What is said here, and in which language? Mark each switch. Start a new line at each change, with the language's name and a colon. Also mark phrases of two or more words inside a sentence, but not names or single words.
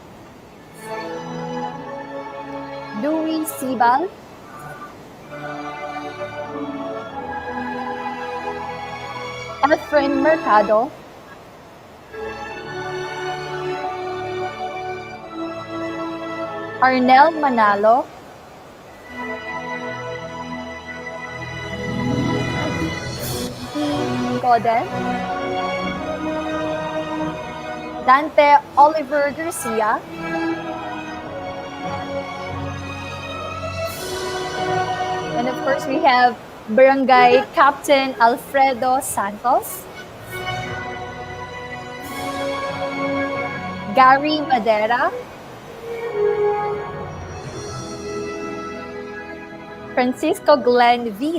English: Louis Sibal, Efren Mercado, Arnel Manalo, E. Goden, Dante Oliver Garcia, and of course we have Barangay Captain Alfredo Santos, Gary Madera, Francisco Glenn V.